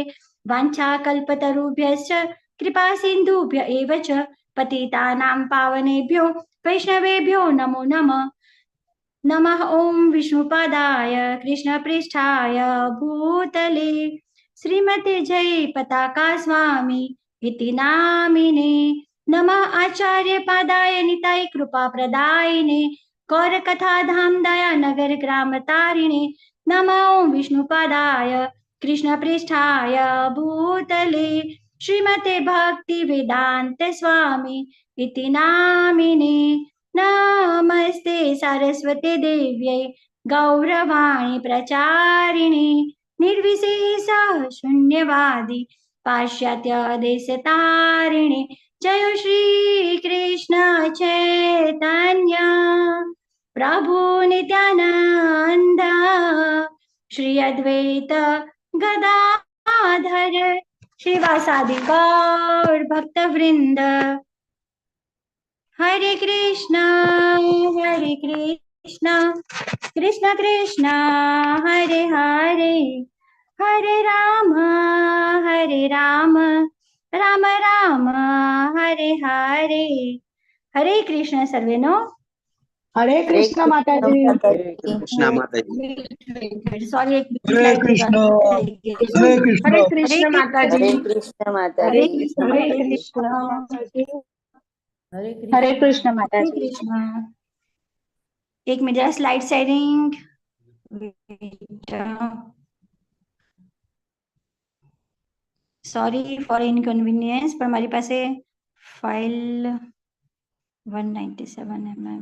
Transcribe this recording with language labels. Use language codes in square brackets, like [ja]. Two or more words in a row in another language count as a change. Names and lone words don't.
[sa] वाञ्छाकल्पतरुभ्यश्च कृपा सिन्धुभ्य एव च पतितानां पावनेभ्यो वैष्णवेभ्यो नमो नमः. नमः ओं विष्णुपादाय कृष्णप्रेष्ठाय भूतले श्रीमते जय पताका स्वामी इति नामिने. नमः आचार्य पादाय निताय कृपा प्रदायिने गौर कथा धाम दया नगर ग्राम तारिणे. नमः ओं विष्णुपादाय कृष्णप्रेष्ठाय भूतले श्रीमते भक्ति वेदांत स्वामी इति नामिने. नमस्ते सारस्वते देव्यै गौरवाणी प्रचारिणे निर्विशेष शून्यवादी पाश्चात्य देशतारिणे. जय श्री कृष्ण चैतन्य प्रभु नित्यानंद श्री अद्वैत गदाधर श्रीवासादि गौर भक्त वृंद। हरे कृष्णा कृष्ण कृष्ण हरे हरे, हरे राम राम राम हरे हरे। [hi] हरे कृष्ण सर्वेनो। हरे कृष्ण माताजी। हरे कृष्णा माताजी। सॉरी, एक हरे कृष्ण। हरे कृष्ण। हरे कृष्ण माताजी। हरे कृष्ण हरे माताजी। कृष्ण हरे हरे कृष्ण कृष्ण माताजी। हरे कृष्ण हरे माताजी। कृष्ण। एक मिनट जरा [en] slide sharing. sorry for inconvenience, [gu] પણ મારી પાસે ફાઇલ 197 mm.